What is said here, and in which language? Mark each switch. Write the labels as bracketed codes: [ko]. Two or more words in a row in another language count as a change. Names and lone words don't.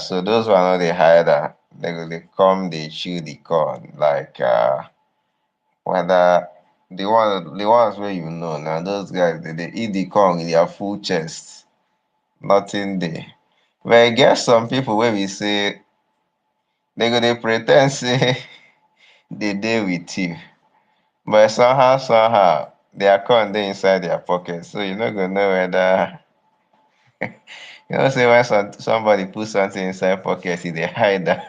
[pcm] So those one know they hide that. They come, they chew the corn, like whether the ones where you know now, those guys they eat the corn in their full chest, nothing there. But I guess some people where we say they go they pretend say they dey with you. But somehow, their corn dey inside their pocket. So you no go know whether You know, say when somebody put something inside pocket, he dey hide that.